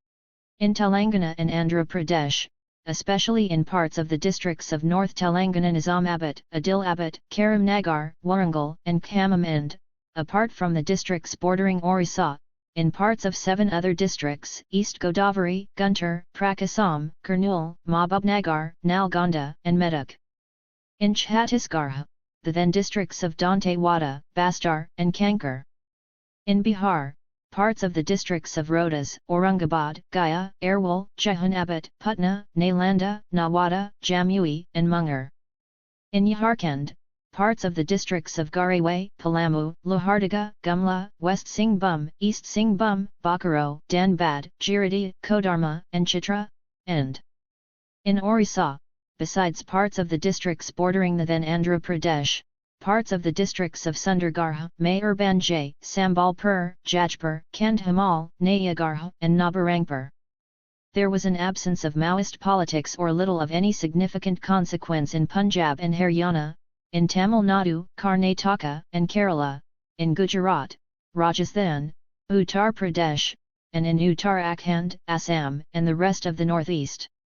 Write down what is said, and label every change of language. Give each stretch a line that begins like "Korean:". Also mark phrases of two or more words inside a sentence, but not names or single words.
English: In Telangana and Andhra Pradesh, especially in parts of the districts of North Telangana, Nizamabad, Adilabad, Karimnagar, Warangal, and Khammam, and, apart from the districts bordering Orissa, in parts of 7 other districts, East Godavari, Guntur, Prakasam, Kurnool, Mahbubnagar, Nalgonda, and Medak. In Chhattisgarh, the then districts of Dantewada, Bastar, and Kankar. In Bihar, parts of the districts of Rohtas, Aurangabad, Gaya, Airwal, Jehanabad, Putna, Nalanda, Nawada, Jamui, and Munger. In Jharkhand, parts of the districts of Garewa, Palamu, Lohardaga, Gumla, West Singhbhum, East Singhbhum, Bokaro, Dhanbad, Giridih, Kodarma, and Chitra, and in Orissa, besides parts of the districts bordering the then Andhra Pradesh, parts of the districts of Sundargarh, Mayurbanj, Sambalpur, Jajpur, Kandhamal, Nayagarh, and Nabarangpur. There was an absence of Maoist politics or little of any significant consequence in Punjab and Haryana, in Tamil Nadu, Karnataka, and Kerala, in Gujarat, Rajasthan, Uttar Pradesh, and in Uttarakhand, Assam, and the rest of the northeast.